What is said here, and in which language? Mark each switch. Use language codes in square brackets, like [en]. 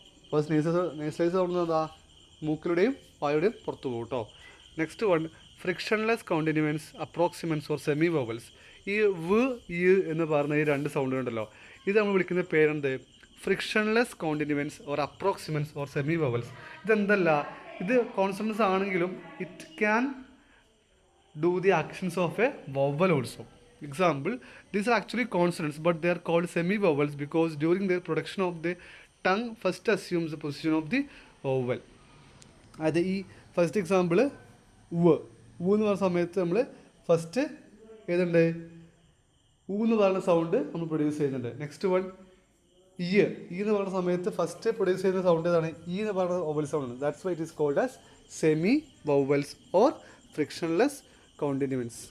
[en] first nasalised sound [ml] എന്താ? മൂക്കിലൂടെയും വായുടെയും പുറത്തു പോകും കേട്ടോ. [en] Next one, frictionless continuants, approximants or semi vowels. [ml] ഈ വ്, യ് എന്ന് പറഞ്ഞ ഈ രണ്ട് സൗണ്ട് ഉണ്ടല്ലോ, ഇത് നമ്മൾ വിളിക്കുന്ന പേരെന്ത്? [en] Frictionless continuants or approximants or semi vowels. [ml] ഇതെന്തല്ല, ഇത് കോൺസണൻസ് ആണെങ്കിലും [en] It can do the actions of a vowel also. Example, these are actually consonants but they are called semi-vowels because during their production of the tongue first assumes the position of the vowel. [ml] അത് ഈ first example വ് എന്ന് പറയുന്ന സമയത്ത് നമ്മൾ first ഏതുണ്ട്? എന്ന് പറയുന്ന sound നമ്മൾ പ്രൊഡ്യൂസ് ചെയ്യുന്നുണ്ട്. [en] next one [ml] ഈ എന്ന് പറയുന്ന സമയത്ത് ഫസ്റ്റ് പ്രൊഡ്യൂസ് ചെയ്യുന്ന സൗണ്ട് ഏതാണ്? ഈ എന്ന് പറയുന്ന vowel sound. [en] That's why it is called as semi vowels or frictionless continuants.